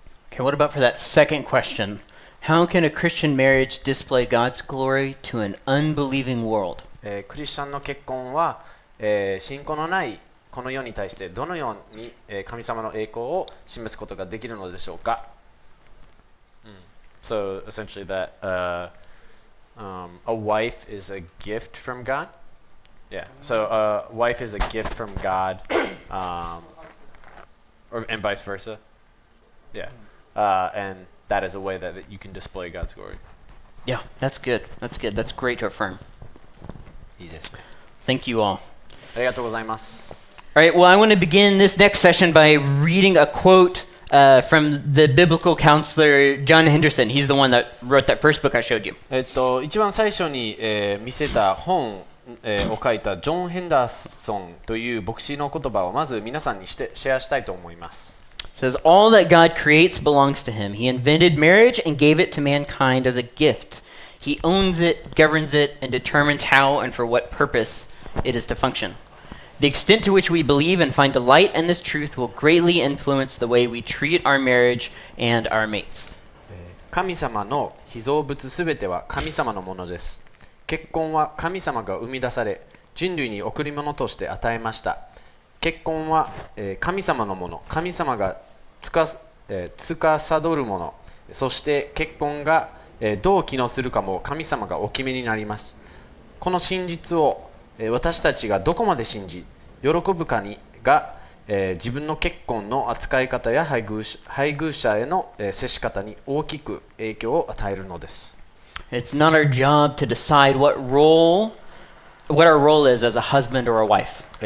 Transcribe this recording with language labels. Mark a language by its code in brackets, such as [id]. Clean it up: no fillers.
[en] Okay, what about for that second question? How can a Christian marriage display God's glory to an unbelieving world? [ja] クリスチャンの結婚は、信仰のないこの世に対してどのように、神様の栄光を示すことができるのでしょうか？ [en] So essentially that a wife is a gift from God. Yeah. So a wife is a gift from God, and vice versa. Yeah. And that is a way that you can display God's glory. Yeah, that's good. That's good. That's great to affirm. [ja] いいですね。 [en] Thank you all. [ja] ありがとうございます。 [en] All right, well, I want to begin this next session by reading a quote from the biblical counselor John Henderson. He's the one that wrote that first book I showed you. [ja] 一番最初に、見せた本、を書いたジョン・ヘンダーソンという牧師の言葉をまず皆さんにシェアしたいと思います。 [en] It says, all that God creates belongs to him. He invented marriage and gave it to mankind as a gift. He owns it, governs it, and determines how and for what purpose it is to function. The extent to which we believe and find delight in this truth will greatly influence the way we treat our marriage and our mates. [ja] 神様の被造物すべては神様のものです。結婚は神様が生み出され、人類に贈り物として与えました。結婚は、神様のもの、神様が司るもの、そして結婚が、どう機能するかも神様がお決めになります。この真実を、私たちがどこまで信じ、喜ぶかが、自分の結婚の扱い方や配偶者への、接し方に大きく影響を与えるのです。 [en] It's not our job to decide what our role is as a husband or a wife.